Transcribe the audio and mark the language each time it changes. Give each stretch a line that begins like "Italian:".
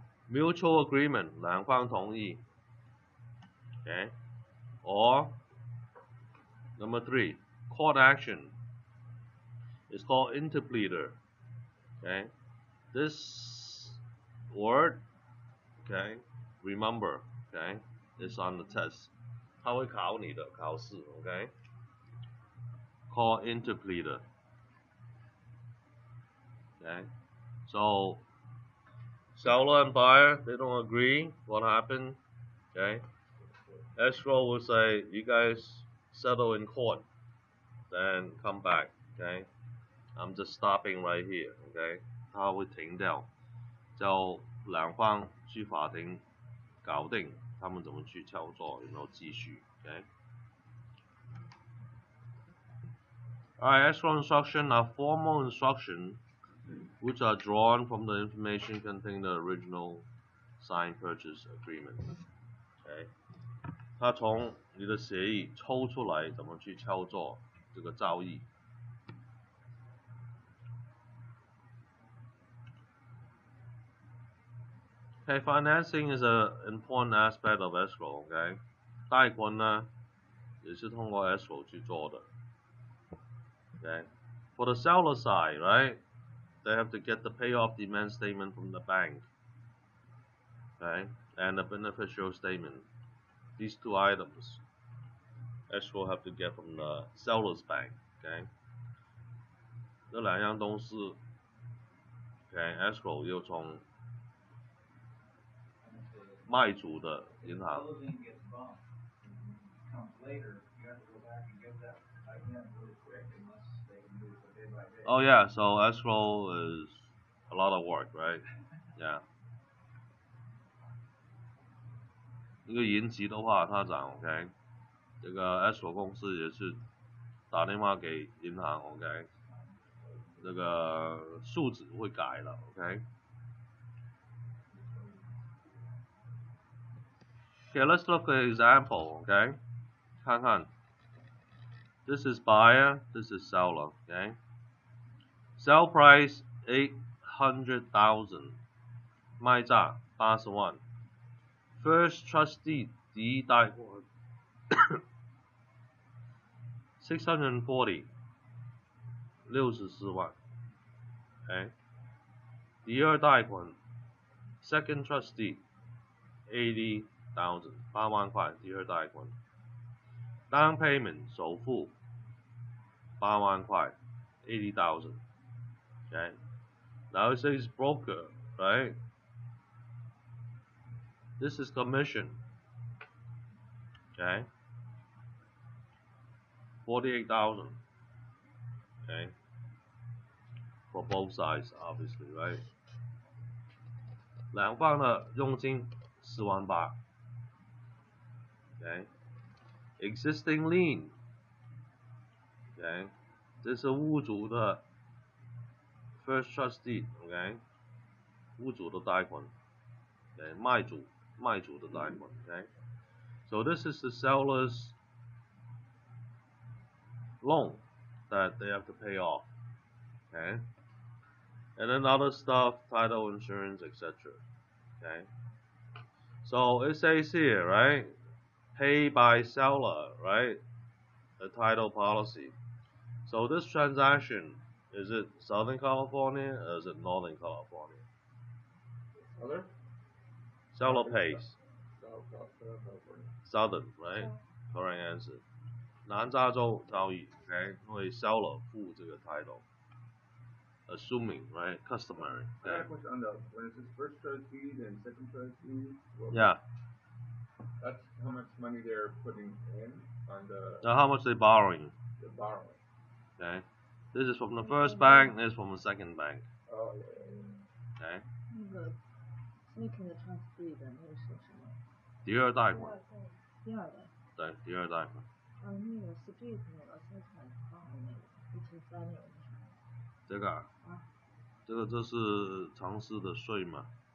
English: Mutual agreement
Chinese: 两方同意
English: ，okay? Or number 3, court action. It's called interpleader. Okay, this word, okay, remember, okay, is on the test.
Chinese: 它会考你的考试 ，okay?
English: Called interpleader. Okay, so seller and buyer, they don't agree. What happened? Okay, escrow will say, you guys settle in court, then come back. Okay, I'm just stopping right here.
Chinese: Okay, 它会停掉，叫两方去法庭搞定，他们怎么去操作，然后继续。Okay.
English: Alright, escrow instructions are formal instructions which are drawn from the information contained in the original signed purchase agreement.
Chinese: Okay， 它从你的协议抽出来怎么去操作这个交易。
English: Okay, financing is an important aspect of escrow.
Chinese: Okay， 贷款呢也是通过 escrow 去做的。
English: Okay, for the seller side, right, they have to get the payoff demand statement from the bank. Okay, and the beneficial statement. These two items, escrow have to get from the seller's bank.
Chinese: Okay， 这两样东西 ，Okay, escrow 又从卖主的银行。
English: Closing gets bumped. Comes later, you have to go back and get that again really quick unless they can do it day by day. Oh yeah, so escrow is a lot of work, right? Yeah.
Chinese: 一个延期的话，他讲 OK， 这个 escrow 公司也是打电话给银行 OK， 这个数字会改了 OK。
English: Okay, let's look at an example. Okay， 看看 ，this is buyer, this is seller. Okay, sell price 800,000，
Chinese: 卖价80万。 First trustee 第一贷款640 64万 ，OK。第二贷款 second trustee 80,000 8万块，第二贷款。 Down payment 首付8万块 80,000， OK。
English: Now it says broker, right? This is commission, okay? 48,000, okay? For both sides, obviously, right?
Chinese: 两方的佣金4万8 ，okay?
English: Existing lien, okay?
Chinese: 这是屋主的 first trustee, okay? 屋主的贷款 ，okay? 卖主的贷款 ，okay?
English: So this is the seller's loan that they have to pay off, okay? And then other stuff, title insurance, etc. Okay. So it says here, right? Pay by seller, right? The title policy. So this transaction, is it Southern California or is it Northern California? Other? Seller pays. California. Southern, right? Correct answer.
Chinese: 南加州交易 ，OK， 因为 seller 付这个 title。
English: Assuming, right? Customary. I got a question on the when it says first trustee and second trustee. Yeah. That's how much money they're putting in on the Now how much they borrowing? borrowing. Okay. This is from the first bank. This is from the second bank. Oh yeah. Okay.
Chinese: 那个 second trustee 的那个是什么？第二贷款，第二的。对，第二贷款。那个 street 那个生产房那个173那个是什么？这个啊，这是城市的税嘛？